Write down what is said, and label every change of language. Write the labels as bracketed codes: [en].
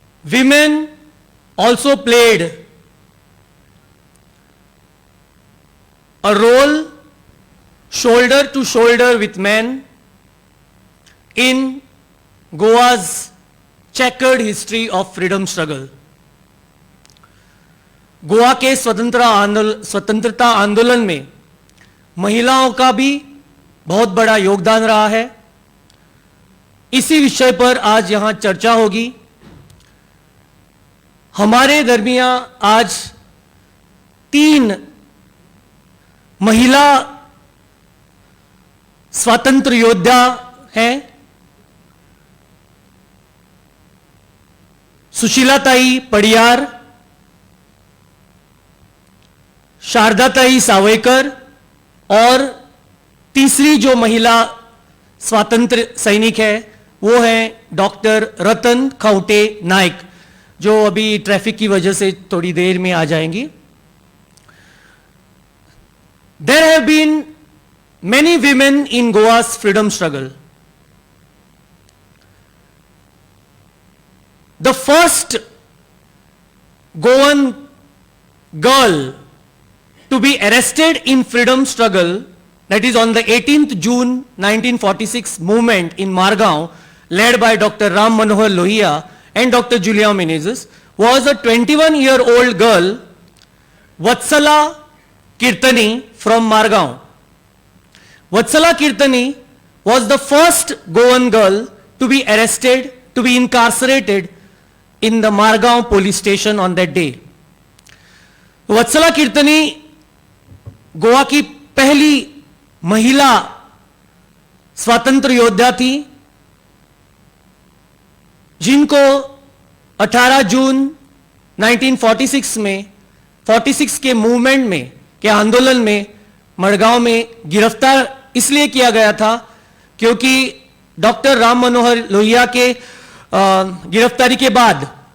[en] Women also played a role shoulder to shoulder with men in Goa's checkered history of freedom struggle. [hi] Goa के स्वतंत्रता आंदोलन में महिलाओं का भी बहुत बड़ा योगदान रहा है. इसी विषय पर आज यहां चर्चा होगी. हमारे दरमियान आज 3 महिला स्वातंत्र्य योद्धा हैं. सुशीलाताई पडियार, शारदाताई सावयकर और तीसरी जो महिला स्वातंत्र्य सैनिक है वो है डॉक्टर रतन खाउटे नाइक, जो अभी ट्रैफिक की वजह से थोड़ी देर में आ जाएंगी. [en] There have been many women in Goa's freedom struggle. The first Goan girl to be arrested in freedom struggle, that is on the 18th June 1946 movement in Margao, led by Dr. Ram Manohar Lohia and Dr. Julia Menezes, was a 21-year-old girl, Vatsala Kirtani from Margao. Vatsala Kirtani was the first Goan girl to be arrested, to be incarcerated in the Margao police station on that day. [hi] Vatsala Kirtani Goa की पहली महिला स्वातंत्र्य योद्धा थी, जिनको 18 जून 1946 में 46 के movement में के आंदोलन में मड़गांव में गिरफ्तार इसलिए किया गया था क्योंकि डॉक्टर राम मनोहर लोहिया के गिरफ्तारी के बाद